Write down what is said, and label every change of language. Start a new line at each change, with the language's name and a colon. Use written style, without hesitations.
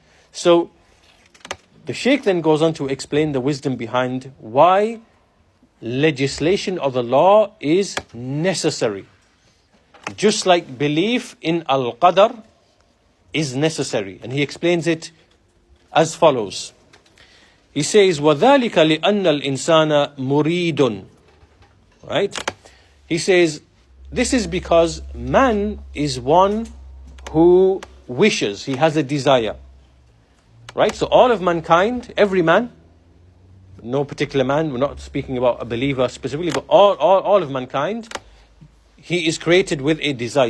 English: So the Shaykh then goes on to explain the wisdom behind why legislation of the law is necessary. Just like belief in al-qadr is necessary. And he explains it as follows. He says,
Arabic: وَذَلِكَ لِأَنَّ الْإِنسَانَ مُرِيدٌ.
English: Right? He says, this is because man is one who wishes, he has a desire. Right? So all of mankind, every man, no particular man, we're not speaking about a believer specifically, but all of mankind, he is created with a desire.